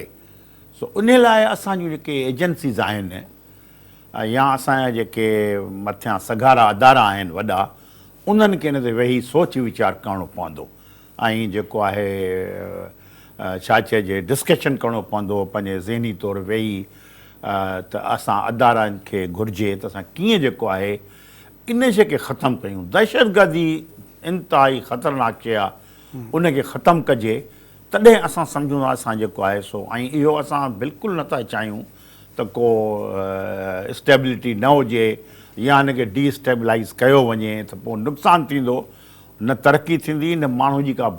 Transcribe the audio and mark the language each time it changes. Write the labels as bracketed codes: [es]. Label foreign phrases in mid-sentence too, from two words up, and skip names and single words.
[sd] سو ان لائے اساں جو جے ایجنسیز آہن یا اساں جے متھیاں سگھارا ادارا آہن وڈا، انہن کے ان تے وہی سوچ ویچار کرنو پوندو، جو ہے چھا چیجے ڈسکشن کرنو پوندو پنجے ذہنی طور وہی تو اساں ادارن کے گھرجے تو اساں کیے جو ہے ان شے کے ختم کیوں. دہشت گردی इंतिहाई ख़तरनाक शइ आहे उनखे ख़तमु कजे तॾहिं असां सम्झूं था असां जेको आहे सो ऐं इहो असां बिल्कुलु नथा चाहियूं त को स्टेबिलिटी न हुजे या हिनखे डिस्टेबलाइज़ कयो वञे त पोइ नुक़सानु थींदो न तरक़ी थींदी न माण्हू जी का